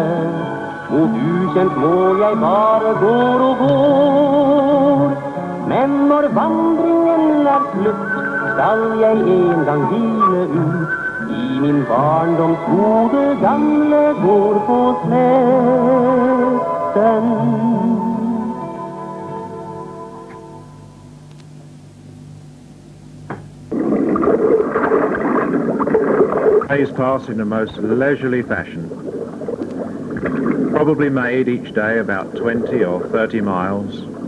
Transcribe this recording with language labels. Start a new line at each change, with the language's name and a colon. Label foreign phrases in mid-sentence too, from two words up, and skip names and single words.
Norwegian: Mot ukjent mål jeg bare går og går. Men når vandringen slutt, skal jeg en gang hvile ut. I min barndoms gode gamle går på sletten.
English: Days pass in a most leisurely fashion. Probably made each day about 20 or 30 miles.